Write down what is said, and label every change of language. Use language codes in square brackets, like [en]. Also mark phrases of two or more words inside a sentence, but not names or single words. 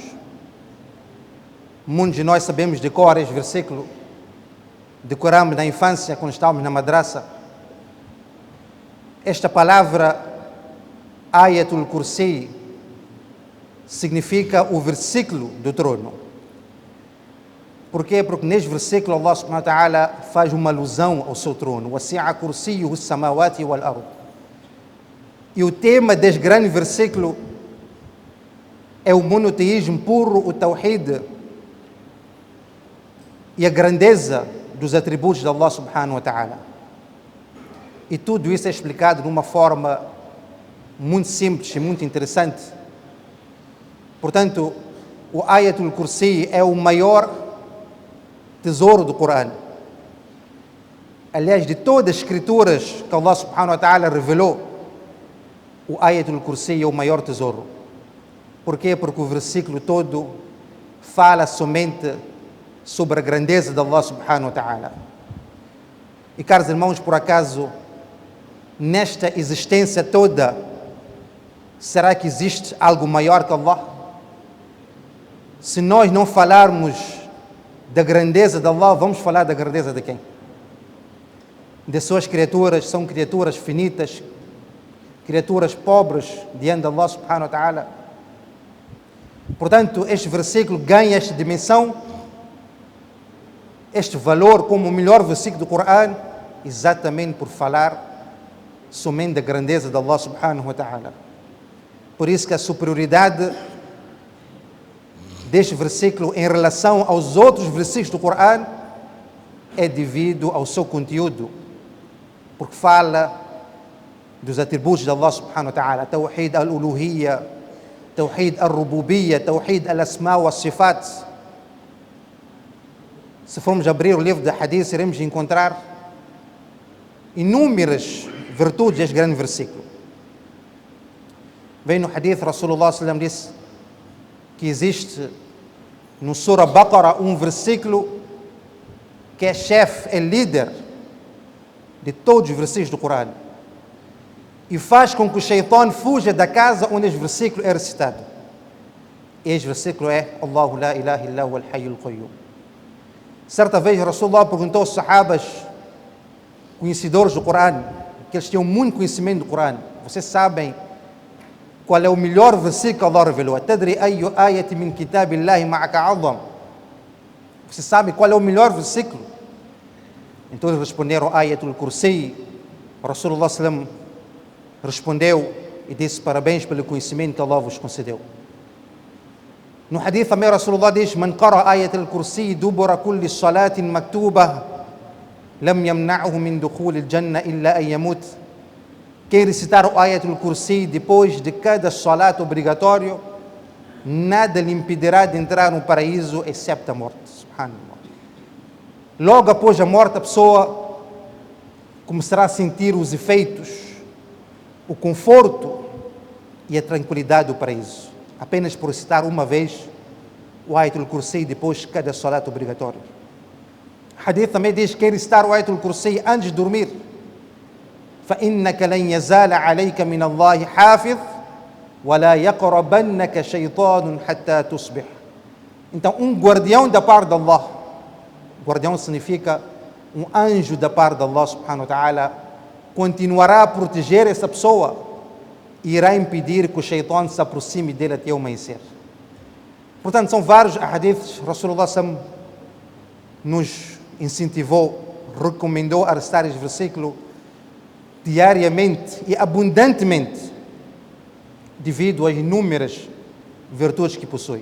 [pt] Muitos de nós sabemos de cor este versículo, decoramos na infância quando estávamos na madraça. Esta palavra Ayatul Kursi significa o versículo do trono. Por quê? Porque neste versículo Allah [ar] سبحانه وتعالى [pt] faz uma alusão ao seu trono. [ar] وسع كرسيه السماوات والأرض. [pt] E o tema deste grande versículo é o monoteísmo puro, o tawhid e a grandeza dos atributos de Allah [ar] سبحانه وتعالى. [pt] E tudo isso é explicado de uma forma muito simples e muito interessante. Portanto, o Ayatul Kursi é o maior tesouro do Coran. Aliás, de todas as escrituras que Allah [ar] سبحانه وتعالى [pt] revelou, o Ayatul Kursi é o maior tesouro. Por quê? Porque o versículo todo fala somente sobre a grandeza de Allah [ar] سبحانه وتعالى. [pt] E caros irmãos, por acaso, nesta existência toda, será que existe algo maior que Allah? Se nós não falarmos da grandeza de Allah, vamos falar da grandeza de quem? De suas criaturas, são criaturas finitas, criaturas pobres diante de Allah [ar] سبحانه وتعالى. [pt] Portanto, este versículo ganha esta dimensão, este valor como o melhor versículo do Coran, exatamente por falar somente da grandeza de Allah [ar] سبحانه وتعالى. [pt] Por isso que a superioridade deste versículo em relação aos outros versículos do Coran é devido ao seu conteúdo, porque fala dos atributos de Allah [ar] سبحانه وتعالى: توحيد الألوهية توحيد الربوبية توحيد الأسماء والصفات. [pt] Se formos abrir o livro de Hadith, iremos encontrar inúmeras virtudes deste grande versículo. Vem no Hadith, Rasulullah [ar] صلى الله عليه وسلم [pt] disse que existe no Surah Baqarah um versículo que é chefe, é líder de todos os versículos do Coran e faz com que o Shaitan fuja da casa onde este versículo é recitado. Este versículo é [ar] الله لا إله إلا هو الحي القيوم. [pt] Certa vez Rasulullah perguntou aos sahabas conhecedores do Coran, que eles tinham muito conhecimento do Coran: vocês sabem qual é o melhor versículo que Allah revelou? [ar] أتدري أي آية من كتاب الله معك أعظم. [pt] Você sabe qual é o melhor versículo? Então eles responderam Ayatul Kursi. Rasulullah sallam respondeu e disse: parabéns pelo conhecimento que Allah vos concedeu. No hadith também Rasulullah diz: [ar] من قرأ آية الكرسي دبر كل صلاة مكتوبة لم يمنعه من دخول الجنة إلا أن يموت. [pt] Quem recitar o Ayatul Kursi depois de cada salat obrigatório nada lhe impedirá de entrar no paraíso, excepto a morte. Subhanallah. Logo após a morte, a pessoa começará a sentir os efeitos, o conforto e a tranquilidade do paraíso. Apenas por citar uma vez o Ayatul Kursi depois de cada salat obrigatório. O hadith também diz que recitar o Ayatul Kursi antes de dormir. [ar] فَإِنَّكَ لَنْ يَزَالَ عَلَيْكَ مِنَ اللَّهِ حَافِظٌ وَلَا يَقْرَبَنَّكَ شَيْطَانٌ حَتَّى تُصْبِحْ. [pt] Então, um guardião da parte de Allah. Guardião significa um anjo da parte de Allah [ar] سبحانه وتعالى, [pt] continuará a proteger essa pessoa e irá impedir que o shaitan se aproxime dele até o amanhecer. Portanto, são vários hadiths. Rasulullah nos incentivou, recomendou a recitar este versículo diariamente e abundantemente, devido às inúmeras virtudes que possui.